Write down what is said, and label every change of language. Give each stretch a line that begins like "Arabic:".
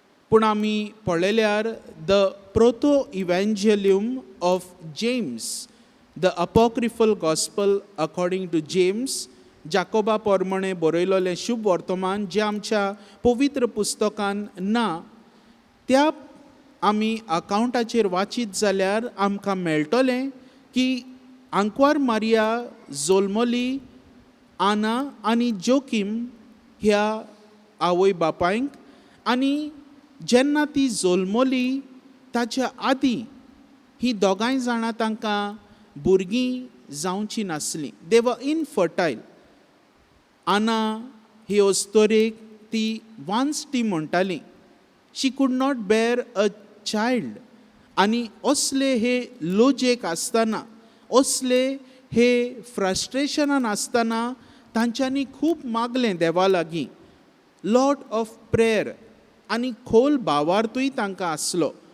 Goan Konkani: पूण आमी पळयल्यार
English: the protoevangelium of James, the apocryphal gospel according to James,
Goan Konkani: जाकोबा पोरमणे बरयलोलें शुभ वर्तमान जें आमच्या पवित्र पुस्तकान ना, त्या आमी अकावंटाचेर वाचीत जाल्यार आमकां मेळटलें की आंकवार मारिया जल्मली आना आनी जोकीम ह्या आवय बापायंक. आनी जेन्ना ती जल्मली ताच्या आदीं ही दोगांय जाणां तांकां भुरगीं जावची नासलीं.
English: They were infertile.
Goan Konkani: आना ही अस्तोरेक ती वांसटी म्हणटाली.
English: She could not bear a child.
Goan Konkani: आनी असले हे लोजेक आसतना, असले हे फ्रस्ट्रेशनान आसतना तांच्यांनी खूब मागलें देवा लागीं.
English: lot of prayer
Goan Konkani: आनी खोल भावार्थूय तांकां आसलो.